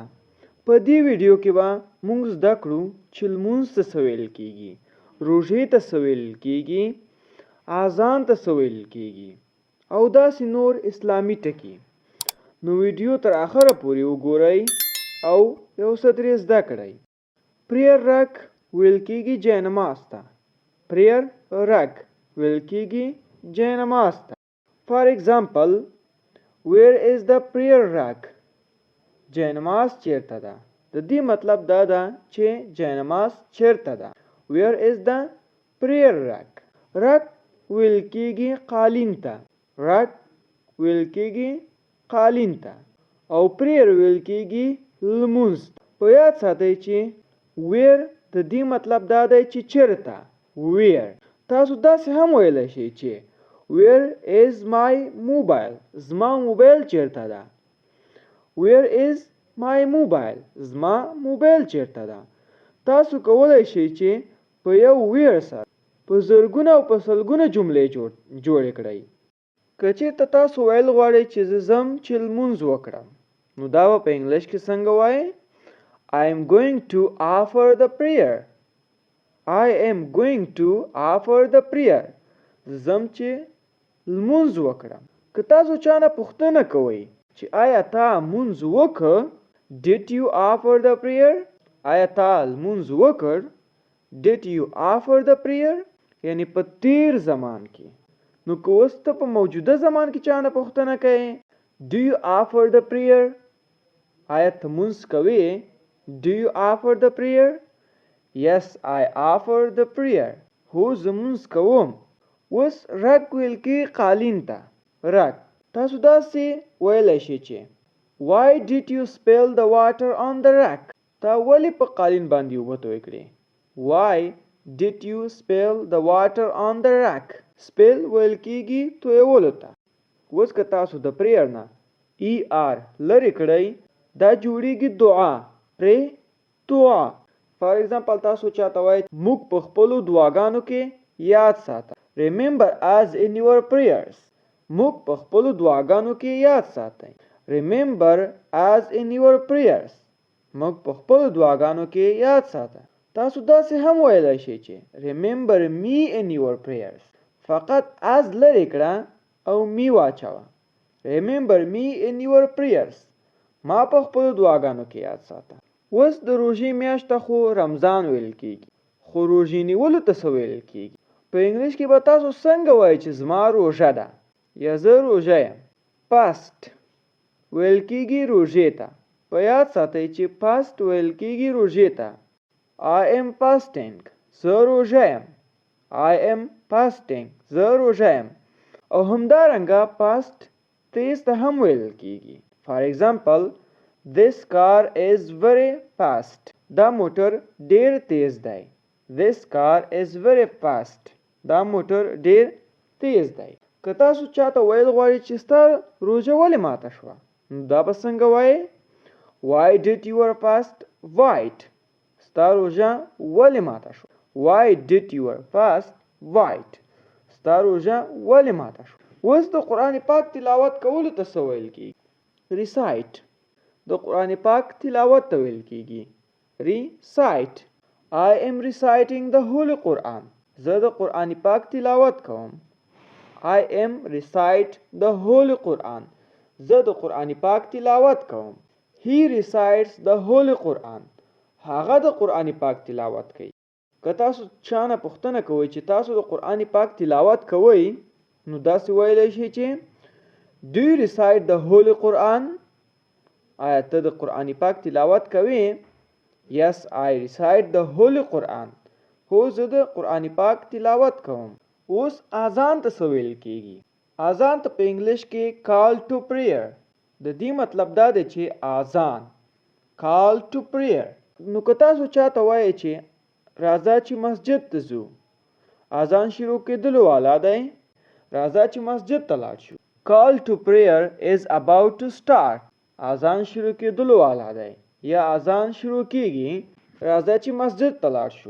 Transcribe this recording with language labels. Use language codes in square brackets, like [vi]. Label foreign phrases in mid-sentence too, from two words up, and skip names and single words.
[ps] په دې ویډیو کې به مونږ زده کړو چې لمونځ ته څه ویل کیږي، روژې ته څه ویل کیږي، اذان ته څه ویل کیږي او داسې نور اسلامي ټکي. نو ویډیو تر اخره پورې وګورئ او یو څه ترې زده کړئ. [en] prayer rack [ps] ویل کیږي جاینماز ته. [en] prayer rack [ps] ویل کیږي جاینماز ته. [en] For example, where is the prayer rack? [ps] جاینماز چیرته ده؟ د دې مطلب دا ده چې جاینماز چیرته ده. [en] Where is the prayer rack? [ps] rack ویل کیږي قالین ته. rack ویل کیږي قالین ته او prayer ویل کیږي لمونځ. په یاد ساتئ چې where د دې مطلب دا دی چې چیرته. where تاسو داسې هم ویلی شئ چې [en] Where is my mobile? [ps] زما موبایل چیرته ده؟ [en] Where is my mobile? [ps] زما موبایل چیرته ده؟ تاسو کولی شئ چې په یو where سره په زرګونه او په سلګونه جملې جوړې کړئ. که چېرته تاسو ویل غواړئ چې زه ځم چې لمونځ وکړم، نو دا به په انګلیش کې څنګه وایئ؟ [en] I am going to offer the prayer. I am going to offer the prayer. [ps] زم چې لمونځ وکړم. که تاسو چانه پوښتنه کوئ چې آیا تا لمونځ وکړ؟ [en] Did you offer the prayer? [ps] آیا تا لمونځ وکړ؟ [en] Did you offer the prayer? [ps] یعنی په تیر زمان کې. نو که اوس ته په موجوده زمان کې چانه پوښتنه کوئ [en] Do you offer the prayer? [ps] آیا ته لمونځ کوې؟ [en] Do you offer the prayer? Yes, I offer the prayer. [ps] هو زه لمونځ کوم. اوس رک ویل کې قالین ته. رک تاسو داسې ویلی شئ چې [en] Why did you spill the water on the rack? [ps] تا ولې په قالین باندې اوبه توی کړې؟ [en] Why did you spill the water on the rack? [ps] spill ویل کېږي تویولو ته. اوس که تاسو د پریر نه ER لرې کړئ دا جوړیږي دعا. پرې دعا. [en] for example [ps] تاسو چاته وایئ موږ په خپلو دعاګانو کې یاد ساته. [en] Remember us in your prayers. [ps] موږ په خپلو دعاګانو کې یاد ساتئ. [en] Remember us in your prayers. [ps] موږ په خپلو دعاګانو کې یاد ساته. تاسو داسې هم ویلی شئ چې [en] Remember me in your prayers. [ps] فقط us لرې کړه او me واچوه. [en] Remember me in your prayers. [ps] ما په خپلو دعاګانو کې یاد ساته. اوس د روژې میاشته خو رمضان ویل کیږي، خو روژې نیولو ته څه ویل کیږي؟ په انګلیش کې به تاسو څنګه وایئ چې زما روژه ده یا زه روژه یم؟ فاست ویل کیږي روژې ته. په یاد ساتئ چې فاست ویل کیږي روژې ته. [en] I am fasting. [ps] زه روژه یم. [en] I am fasting. [ps] زه روژه یم. او همدارنګه فاست تیز ته هم ویل کیږي. [en] For example, this car is very fast. [ps] دا موټر ډیر تیز دی. [en] This car is very fast. [ps] دا موټر ډیر تیز دی. که تاسو چاته ویل غواړئ چې ستا روژه ولې ماته شوه، نو دا به څنګه وایئ؟ [en] Why did your fast white? [ps] ستا روژه ولې ماته شوه؟ [en] Why did your fast white? [ps] ستا روژه ولې ماته شوه؟ اوس د قرآن پاک تلاوت کولو ته څه ویل کیږي؟ Recite. د قرآن پاک تلاوت ته ویل کیږي Recite. [en] I am reciting the Holy Quran. [ps] زه د قرآن پاک تلاوت کوم. [en] I am recite the Holy Quran. [ps] زه د قرآن پاک تلاوت کوم. [en] He recites the Holy Quran. [ps] هغه د قرآن پاک تلاوت کوي. که تاسو چانه پوښتنه کوئ چې تاسو د قرآن پاک تلاوت کوئ، نو داسې ویلی شئ چې [en] Do you recite the Holy Quran? [ps] آیا ته د قرآن پاک تلاوت کوې؟ [en] Yes, I recite the Holy Quran. [ps] هو زه د قرآن پاک تلاوت کوم. اوس اذان ته څه ویل کیږي؟ اذان ته په انګلیش کې [en] call to prayer. [ps] د دې مطلب دا دی چې اذان [en] call to prayer. [ps] نو که تاسو چاته وایئ چې راځه چې مسجد ته ځو، اذان شروع کېدلو والا دی، راځه چې مسجد ته لاړ شو. [en] Call to prayer is about to start. [ps] اذان شروع کېدلو والا دی یا اذان شروع کیږي، راځه چې مسجد ته لاړ شو.